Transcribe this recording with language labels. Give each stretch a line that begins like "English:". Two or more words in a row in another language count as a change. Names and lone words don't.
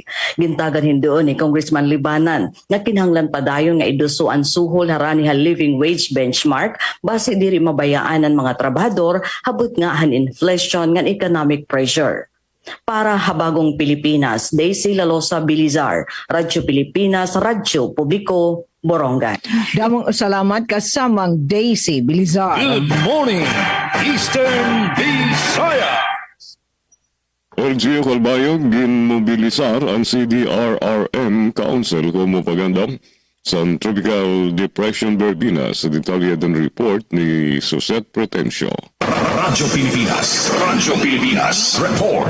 Waray: Gintagan hindoon ni Congressman Libanan nga kinahanglan padayon nga idusuan suhol harani ha
English: living wage benchmark
Waray: base diri mabayaan ang mga trabahador habot nga han inflation nga
English: economic pressure.
Waray: Para Habagong Pilipinas, Daisy Lalosa Bilizar, Radyo Pilipinas, Radyo Publiko, Borongan. Damong salamat kasamang Daisy Bilizar.
English: Good morning, Eastern Visayas.
Waray: LGU Calbayog, ginmobilisar ang CDRRM Council kung mapagandam sa Tropical Depression Verbena sa detalyadong report ni Susette Pretencio. Radyo Pilipinas, report.